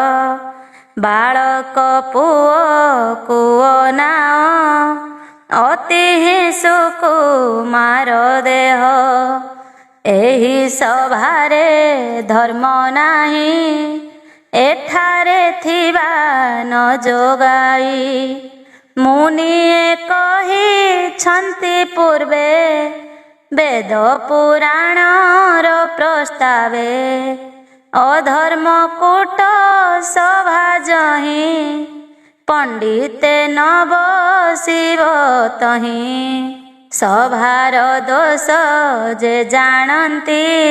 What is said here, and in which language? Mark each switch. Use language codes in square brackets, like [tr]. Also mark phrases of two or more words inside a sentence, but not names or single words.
[or] ବାଳକ ପୁଅ କୁଅ ନାଅ ଅତି ସୁକୁମାର ଦେହ। ଏହି ସଭାରେ ଧର୍ମ ନାହିଁ ଏଠାରେ ଥିବା ନ ଯୋଗାଇ। ମୁନିଏ କହି ଛନ୍ତି ପୂର୍ବେ ବେଦ ପୁରାଣର ପ୍ରସ୍ତାବେ ଅଧର୍ମ କୂଟ ସଭା ଯହିଁ ପଣ୍ଡିତେ ନ ବସିବ ତହିଁ ସଭାର ଦୋଷ ଯେ ଜାଣନ୍ତି